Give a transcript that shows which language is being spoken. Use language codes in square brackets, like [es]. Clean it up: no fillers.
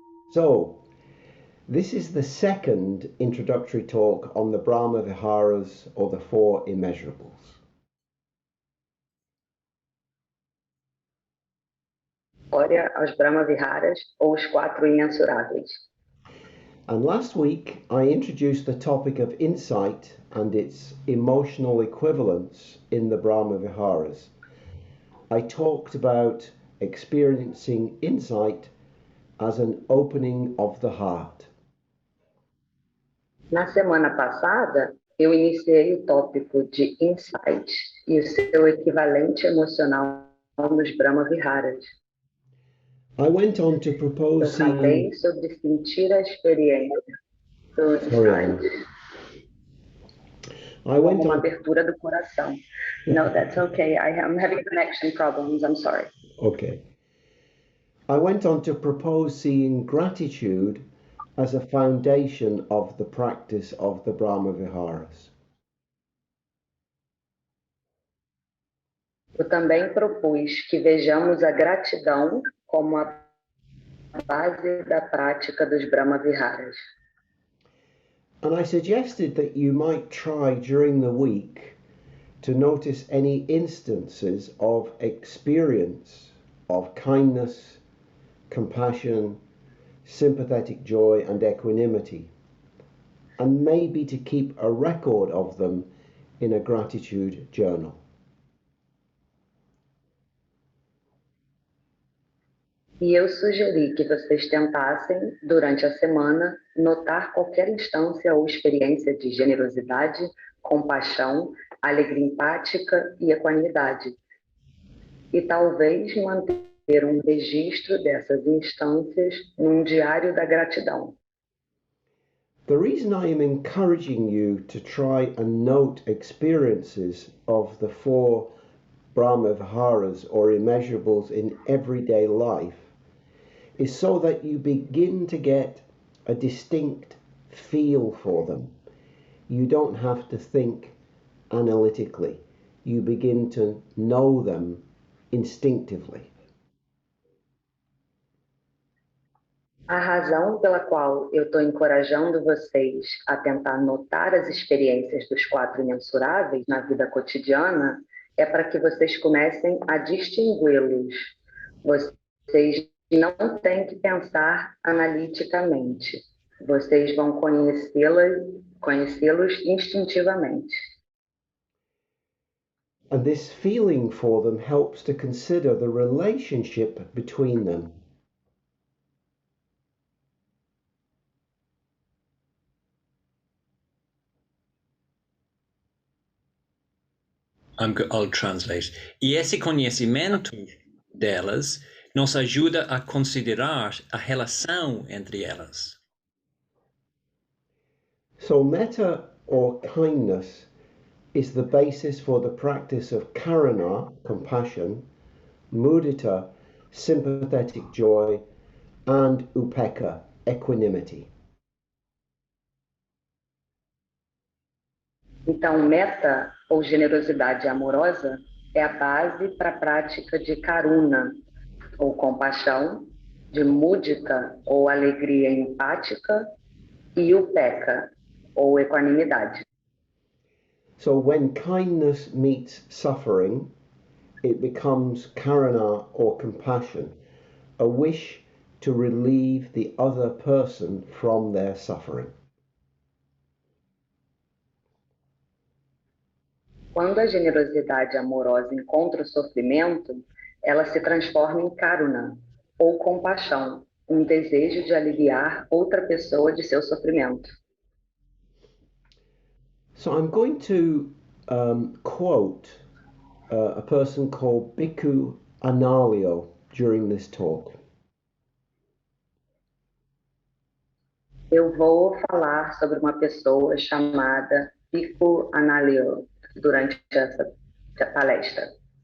[en] So, this is the second introductory talk on the Brahma Viharas, or the Four Immeasurables. [pt] História aos Brahma Viharas, ou os quatro imensuráveis. [en] And last week I introduced the topic of insight and its emotional equivalence in the Brahma Viharas. I talked about experiencing insight as an opening of the heart. [pt] Na semana passada, eu iniciei o tópico de insight e o seu equivalente emocional nos Brahma Viharas. [en] I went on to [pt] Eu [en] propose [pt] falei sobre sentir a experiência do insight [en] I went [pt] como uma [en] on... [pt] abertura do coração. [en] No, that's okay. I'm having connection problems. I'm sorry. Okay. I went on to propose seeing gratitude as a foundation of the practice of the Brahma Viharas. [pt] Eu também propus que vejamos a gratidão como a base da prática dos Brahma Viharas. [en] And I suggested that you might try during the week to notice any instances of experience of kindness, compassion, sympathetic joy and equanimity, and maybe to keep a record of them in a gratitude journal. [pt] E eu sugeri que vocês tentassem, durante a semana, notar qualquer instância ou experiência de generosidade, compaixão, alegria empática e equanimidade. E talvez manter um registro dessas instâncias num diário da gratidão. [en] The reason I am encouraging you to try and note experiences of the four Brahma Viharas or immeasurables in everyday life is so that you begin to get a distinct feel for them. You don't have to think analytically. You begin to know them instinctively. [pt] A razão pela qual eu estou encorajando vocês a tentar notar as experiências dos quatro imensuráveis na vida cotidiana é para que vocês comecem a distingui-los. Vocês não têm que pensar analiticamente. Vocês vão conhecê-los instintivamente. [en] And this feeling for them helps to consider the relationship between them. I'll translate. [pt] E esse conhecimento delas nos ajuda a considerar a relação entre elas. [en] So metta or kindness is the basis for the practice of karuna, compassion, mudita, sympathetic joy, and upekkha, equanimity. [pt] Então, metta, ou generosidade amorosa, é a base para a prática de karuna, ou compaixão, de mudita, ou alegria empática, e upekkha, ou equanimidade. [en] So when kindness meets suffering, it becomes karuna or compassion, a wish to relieve the other person from their suffering. [pt] Quando a generosidade amorosa encontra o sofrimento, ela se transforma em karuna, ou compaixão, um desejo de aliviar outra pessoa de seu sofrimento. [en] So I'm going to quote a person called Bhikkhu Analio during this talk. [pt] Eu vou falar sobre uma pessoa chamada Bhikkhu Analio durante essa palestra.